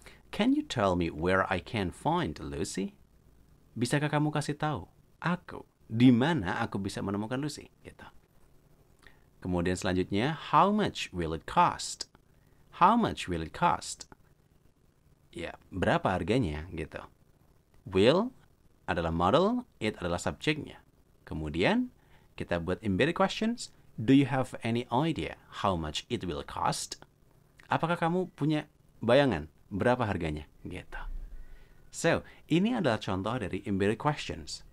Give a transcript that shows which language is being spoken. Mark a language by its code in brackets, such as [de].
[en] Can you tell me where I can find Lucy? [id] Bisakah kamu kasih tahu aku di mana aku bisa menemukan Lucy? Gitu. Kemudian selanjutnya, [en] how much will it cost? How much will it cost? [id] Ya, berapa harganya gitu. Will adalah model, it adalah subjeknya. Kemudian kita buat embedded questions. [en] Do you have any idea how much it will cost? [id] Apakah kamu punya bayangan berapa harganya? Gitu. So, ini adalah contoh dari embedded questions.